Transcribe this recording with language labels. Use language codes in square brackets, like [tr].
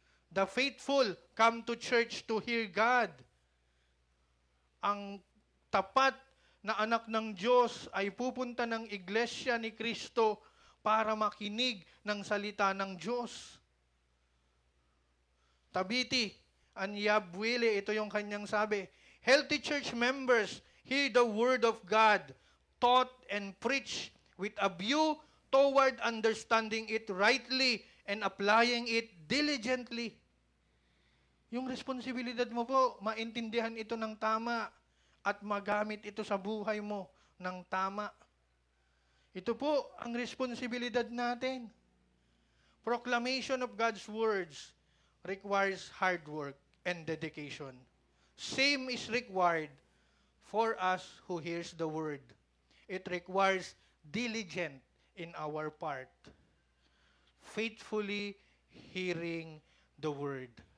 [en] The faithful come to church to hear God. [tl] Ang tapat na anak ng Diyos ay pupunta ng iglesia ni Kristo para makinig ng salita ng Diyos. [en] Tabiti Anyabwile, [tl] ito yung kanyang sabi, [en] healthy church members hear the word of God taught and preached with a view toward understanding it rightly and applying it diligently. [tl] Yung responsibilidad mo po, maintindihan ito ng tama at magamit ito sa buhay mo ng tama. Ito po ang responsibilidad natin. [en] Proclamation of God's words requires hard work and dedication. Same is required for us who hears the word. It requires diligent in our part. Faithfully hearing the word.